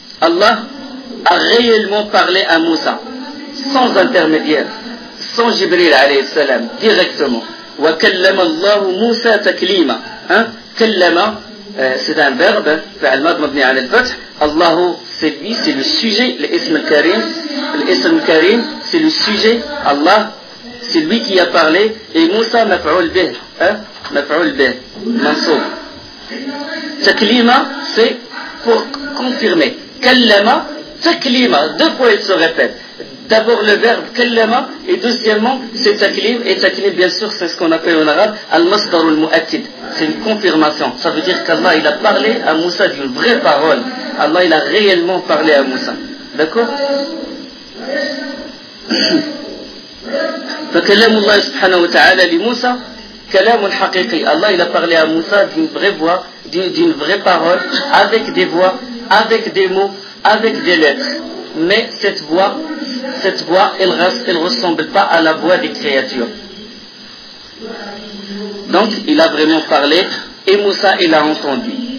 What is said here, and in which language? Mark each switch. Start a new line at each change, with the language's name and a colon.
French: Allah a réellement parlé à Moussa sans intermédiaire, sans Jibril عليه السلام directement.
Arabic: وكلم الله موسى تكليما. كلما
French: c'est un verbe
Arabic: فعل ماض مبني على الفتح.
French: الله c'est lui, c'est le sujet, l'ism karim, c'est le sujet. Allah c'est lui qui a parlé, et Moussa
Arabic: مفعول به, مفعول به منصوب.
French: تكليما c'est pour confirmer.
Arabic: كلما تكليما,
French: deux fois il se répète. D'abord le verbe kallama, et deuxièmement c'est taklim, et taklim bien sûr c'est ce qu'on appelle en arabe al-masdar al-mu'attid, c'est une confirmation. Ça veut dire qu'Allah il a parlé à Moussa d'une vraie parole. Allah il a réellement parlé à Moussa. D'accord.
Arabic: فكلم الله سبحانه وتعالى لموسى كلام حقيقي.
French: Allah il a parlé à Moussa d'une vraie voix, d'une vraie parole, avec des voix, avec des mots, avec des lettres. Mais cette voix, elle ressemble pas à la voix des créatures. Donc, il a vraiment parlé, et Moussa, il a entendu.